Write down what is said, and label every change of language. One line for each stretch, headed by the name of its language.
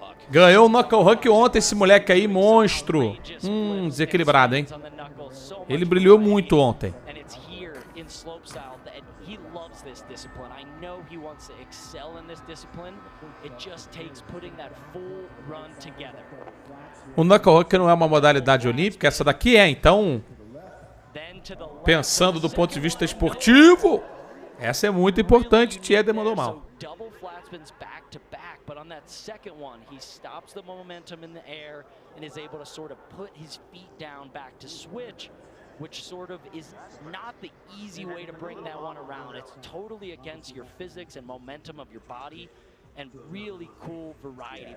Portuguese: Ganhou o Knuckle Huck ontem, esse moleque aí, monstro. Desequilibrado, hein? Ele brilhou muito ontem.
English: In slopestyle that he loves this discipline. I know he wants to excel in this discipline. It just takes putting that full run together.
Portuguese: O Knuckle Huck não é uma modalidade olímpica, essa daqui é, então, pensando do ponto de vista esportivo, essa é muito importante. Tieder mandou mal.
English: Double flat spins back to back, but on that second one, he stops the momentum in the air and is able to sort of put his feet down back to switch. which sort of is not the easy way to bring that one around. It's totally against your physics and momentum of your body, and really cool variety.